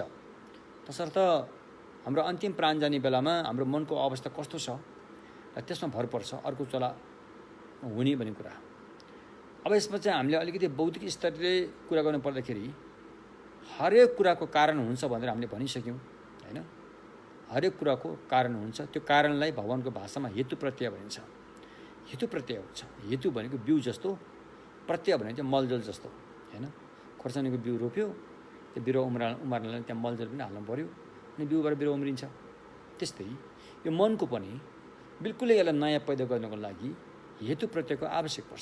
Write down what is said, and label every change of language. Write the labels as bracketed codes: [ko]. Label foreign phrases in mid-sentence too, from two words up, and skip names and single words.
[ne] तसर्थ हाम्रो अन्तिम प्राण जाने बेलामा हाम्रो मनको अवस्था कस्तो छ र त्यसमा भर पर्छ अर्को चला हुने भन्ने कुरा। अब यसमा चाहिँ हामीले अलिकति बौद्धिक स्तरले कुरा गर्नु पर्दाखेरि हरेक कुराको कारण हुन्छ भनेर हामीले भनिसक्यौँ हैन। हरेक कुराको कारण हुन्छ। त्यो कारणलाई भगवानको भाषामा हेतु प्रत्यय भनिन्छ। हेतु प्रत्यय हुन्छ। हेतु भनेको बिउ जस्तो, प्रत्यय भनेको चाहिँ मलजल जस्तो हैन। खोर्सानीको बिउ रोप्यो, त्यो बिरुवा उमार्नलाई त्यहाँ मलजल पनि हाल्नु पर्यो, अनि बिउबाट बिरुवा उम्रिन्छ। त्यस्तै यो मनको पनि बिल्कुलै यसलाई नयाँ पैदा गर्नको लागि हेतु प्रत्ययको आवश्यक पर्छ।